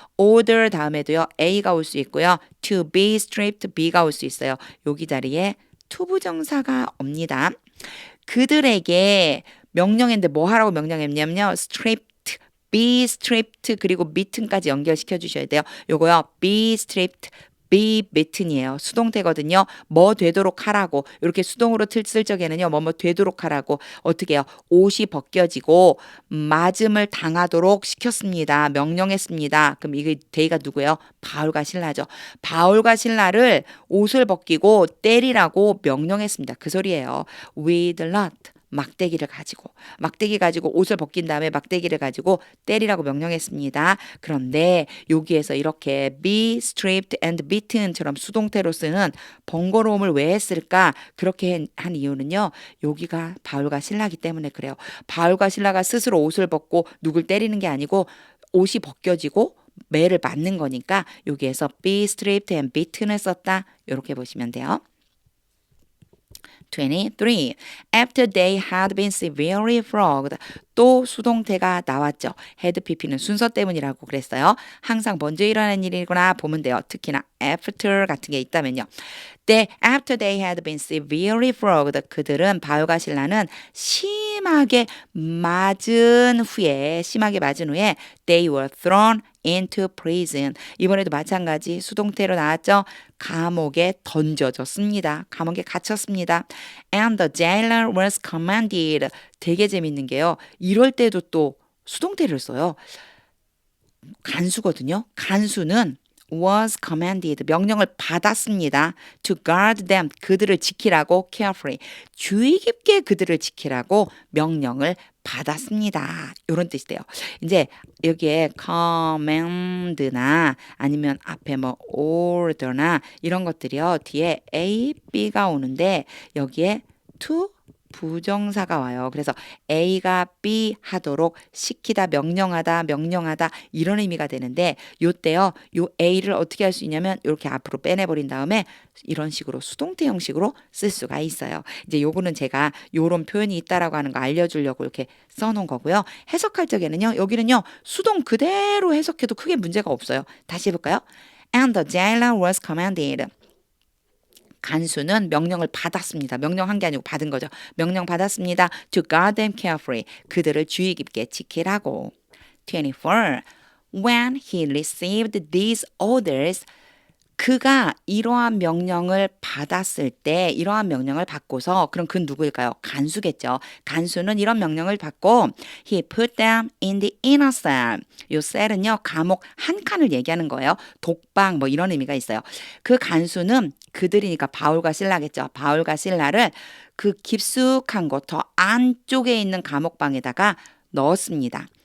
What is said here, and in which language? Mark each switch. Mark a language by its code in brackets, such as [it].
[ko] order 다음에도요. A가 올 수 있고요. [en] to be stripped [ko] B가 올 수 있어요. 여기 자리에 투부정사가 옵니다. 그들에게 명령했는데 뭐 하라고 명령했냐면요. [en] stripped, be stripped [ko] 그리고 mitten까지 연결시켜 주셔야 돼요. 요거요. [en] be stripped, be mitten이에요. [ko] 수동태거든요. 뭐 되도록 하라고. 이렇게 수동으로 쓸 적에는요. 뭐 되도록 하라고. 어떻게 해요? 옷이 벗겨지고 맞음을 당하도록 시켰습니다. 명령했습니다. 그럼 이게 데이가 누구예요? 바울과 실라죠. 바울과 실라를 옷을 벗기고 때리라고 명령했습니다. 그 소리예요. [en] with lot. [ko] 막대기 가지고 옷을 벗긴 다음에 막대기를 가지고 때리라고 명령했습니다. 그런데 여기에서 이렇게 [en] be stripped and beaten [ko] 처럼 수동태로 쓰는 번거로움을 왜 했을까? 그렇게 한 이유는요. 여기가 바울과 실라기 때문에 그래요. 바울과 실라가 스스로 옷을 벗고 누굴 때리는 게 아니고 옷이 벗겨지고 매를 맞는 거니까 여기에서 [en] be stripped and beaten [ko] 을 썼다. 이렇게 보시면 돼요. 23. [en] After they had been severely flogged. [ko] 또 수동태가 나왔죠. had pp는 순서 때문이라고 그랬어요. 항상 먼저 일어나는 일이구나 보면 돼요. 특히나 after 같은 게 있다면요. [en] After they had been severely flogged. [ko] 그들은 바울과 실라는 심하게 맞은 후에 [en] they were thrown into prison. [ko] 이번에도 마찬가지 수동태로 나왔죠. 감옥에 던져졌습니다. 감옥에 갇혔습니다. [en] And the jailer was commanded. [ko] 되게 재밌는 게요. 이럴 때도 또 수동태를 써요. 간수거든요. [en] 간수는 was commanded. [ko] 명령을 받았습니다. [en] To guard them. [ko] 그들을 지키라고 carefully. 주의 깊게 그들을 지키라고 명령을 받았습니다. 이런 뜻이 돼요. 이제 여기에 command나 아니면 앞에 뭐 order나 이런 것들이요. 뒤에 A, B가 오는데 여기에 to 부정사가 와요. 그래서 A가 B 하도록 시키다, 명령하다 이런 의미가 되는데 요때요. 요 A를 어떻게 할 수 있냐면 이렇게 앞으로 빼내버린 다음에 이런 식으로 수동태 형식으로 쓸 수가 있어요. 이제 요거는 제가 요런 표현이 있다라고 하는 거 알려주려고 이렇게 써놓은 거고요. 해석할 적에는요. 여기는요. 수동 그대로 해석해도 크게 문제가 없어요. 다시 해볼까요? [en] And the jailer was commanded. [ko] 간수는 명령을 받았습니다. 명령한 게 아니고 받은 거죠. 명령 받았습니다. [en] To guard them carefully. [ko] 그들을 주의 깊게 지키라고. 24. [en] When he received these orders, [ko] 그가 이러한 명령을 받았을 때 이러한 명령을 받고서 그럼 그 누구일까요? 간수겠죠. 간수는 이런 명령을 받고 [en] he put them in the inner cell. [ko] 요 셀은요. 감옥 한 칸을 얘기하는 거예요. 독방 뭐 이런 의미가 있어요. 그 간수는 그들이니까 바울과 실라겠죠. 바울과 실라를 그 깊숙한 곳 더 안쪽에 있는 감옥방에다가 넣었습니다.